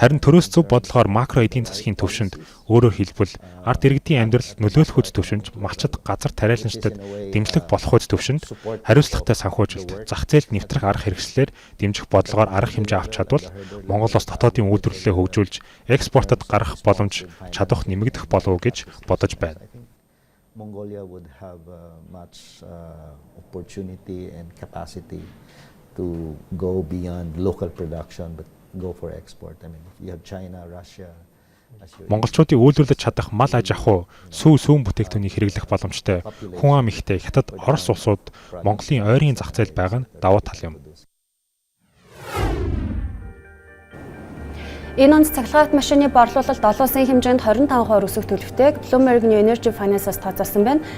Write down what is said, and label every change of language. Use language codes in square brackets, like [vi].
[mn] Харин төрөөс зөв бодлогоор макро эдийн засгийн түвшинд өөрөөр хэлбэл ард иргэдийн амьдралд нөлөөлөх үз түвшинд малчид газар тариаланчдад дэмжлэг болох үз түвшинд хариуцлагатай санхүүжилт, зах зээлд нэвтрэх арга хэрэгслээр дэмжих бодлогоор арга хэмжээ авч чадвал Монгол улс дотоодын үйлдвэрлэлээ хөгжүүлж экспортод гарах боломж чадвах нэмэгдэх болов уу гэж бодож байна. [en] Mongolia would have much opportunity and capacity to go beyond local production but go for export. I mean, you have China, Russia. [mn] Монголчуудын үйлдвэрлэж чадах мал аж ахуй, сүүн бүтээгдэхүүнийг хэрэглэх боломжтой хүн ам ихтэй Хятад, Орос улсууд Монголын ойрын зах зээл байгаа нь давуу тал юм. Энэ онд цахилгаан машины борлуулалт олон улсын хэмжээнд 25% өсөх төлөвтэйг Bloomberg New Energy Finance-аас тооцоосон байна.